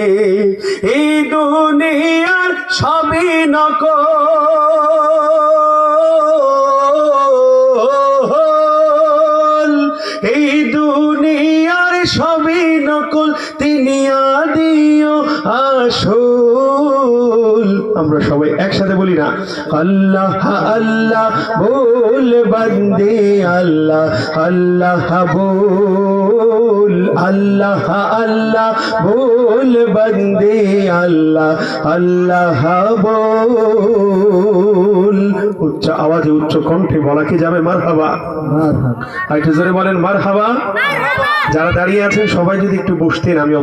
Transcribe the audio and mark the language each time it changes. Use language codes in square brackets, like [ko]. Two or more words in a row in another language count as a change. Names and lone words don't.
[bn] এই দুনিয়ার সবই নকল, এই দুনিয়ার সবই নকল, তিনি আদিও আসল। আমরা সবাই একসাথে বলি না? [hi] আল্লাহ আল্লাহ बोल बंदे अल्लाह अल्लाह बोल, अल्लाह अल्लाह बोल बंदे अल्लाह अल्लाह बोल। [bn] উচ্চ আওয়াজে উচ্চ কণ্ঠে বলা কি যাবে মারহাবা? একটু জোরে বলেন মারহাবা। যারা দাঁড়িয়ে আছেন সবাই যদি একটু বসতেন আমি